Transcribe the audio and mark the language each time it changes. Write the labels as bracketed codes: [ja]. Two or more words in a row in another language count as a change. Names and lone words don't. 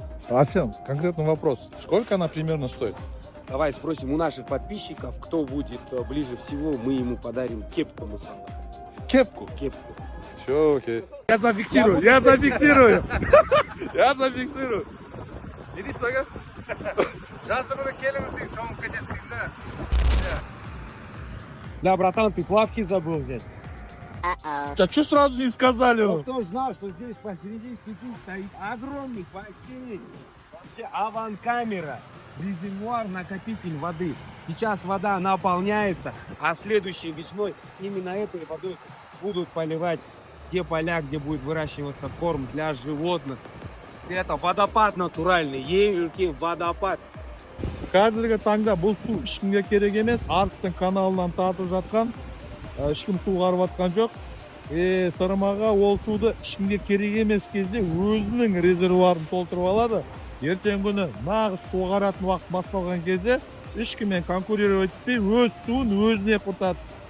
[ru] Арсен, конкретный вопрос. Сколько она примерно стоит? Давай спросим у наших подписчиков, кто будет ближе всего, мы ему подарим кепку Масана. Кепку? Кепку. Все, окей. Я зафиксирую. Я зафиксирую. Иди сюда. [kk] Жаздығыда келіңіз дейін, шоңып кетесің да. [ru] Да, братан, ты плавки забыл взять. А что сразу не сказали? Кто знал, что здесь посреди сети стоит огромный бассейн. Вообще аванкамера, резервуар, накопитель воды. Сейчас вода наполняется, а следующей весной именно этой водой будут поливать те поля, где будет выращиваться корм для животных. Это водопад натуральный, емкий водопад. [kk] Қазіргі таңда бұл су ешкімге керек емес. Арыстың каналынан тартып жатқан. Ешкім су қарып жатқан жоқ. Сырым аға ол суды ешкімге керек емес кезде өзінің резервуарын толтырып алады. Ертең күні нағыз су қаратын уақыт басталған кезде ешкіммен конкурировать етпей өз суын өзіне құртады.